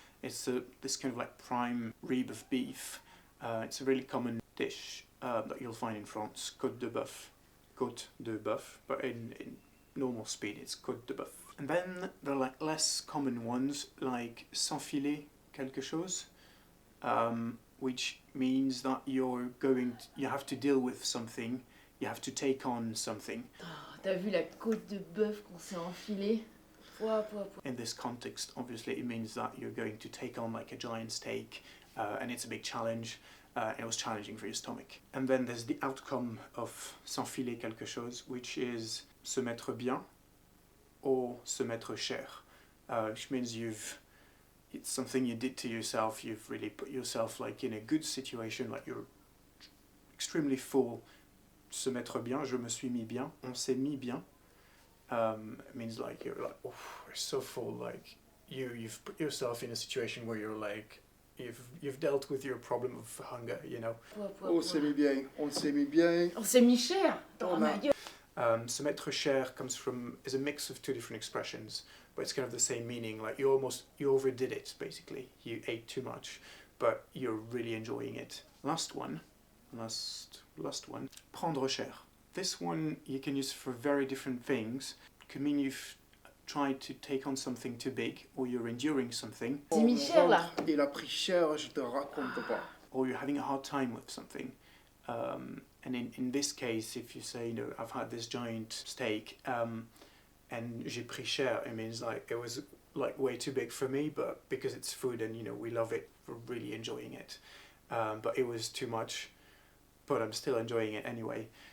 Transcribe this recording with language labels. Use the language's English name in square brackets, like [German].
[English] It's this kind of like prime rib of beef. It's a really common dish that you'll find in France, côte de bœuf, but in normal speed it's côte de bœuf. And then there are like less common ones, like s'enfiler quelque chose, which means that you have to deal with something, you have to take on something. [French] Oh, t'as vu la côte de bœuf qu'on s'est enfilée? Pouah. [English] In this context, obviously, it means that you're going to take on like a giant steak, and it's a big challenge. it was challenging for your stomach. And then there's the outcome of s'enfiler quelque chose, which is se mettre bien or se mettre cher, which means it's something you did to yourself. You've really put yourself like in a good situation, like you're extremely full. [French] Se mettre bien, je me suis mis bien, on s'est mis bien. [English] It means like you're like, oh, you're so full, like you've put yourself in a situation where you're like, you've dealt with your problem of hunger, you know. [French] On s'est mis bien, on s'est mis bien. On s'est mis cher. Oh ma gueule. [English] Se mettre cher is a mix of two different expressions, but it's kind of the same meaning. Like you overdid it, basically. You ate too much, but you're really enjoying it. Last one, prendre cher. This one you can use for very different things. It could mean you've tried to take on something too big, or you're enduring something. [French] C'est mis cher là. Il a pris cher, je te raconte pas. [English] Or you're having a hard time with something. And in this case, if you say, you know, I've had this giant steak and [French] j'ai pris cher, [English] it means like it was like way too big for me, but because it's food and, you know, we love it, we're really enjoying it. But it was too much, but I'm still enjoying it anyway.